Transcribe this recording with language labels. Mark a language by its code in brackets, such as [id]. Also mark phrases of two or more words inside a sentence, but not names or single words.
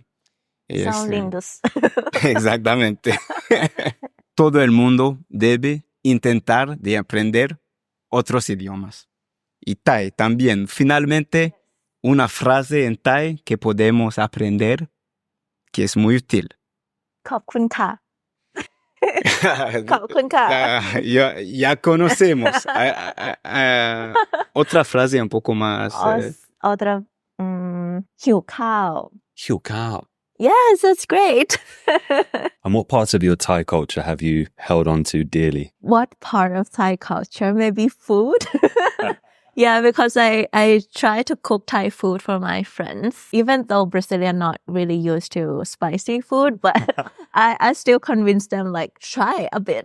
[es] Son lindos. Exactamente. Todo el mundo debe intentar de aprender otros idiomas. Y Thai también. Finalmente, una frase en Thai que podemos aprender que es muy útil. [th] ขอบคุณค่ะ ขอบคุณค่ะ [es] Ya conocemos. Otra frase un poco más. [th] Otra หิวข้าว หิวข้าว [en] Yes, that's great. And what parts of your Thai culture have you held on to dearly? What part of Thai culture? Maybe food? Yeah, because I try to cook Thai food for my friends, even though Brazilians not really used to spicy food, but I still convince them like try a bit.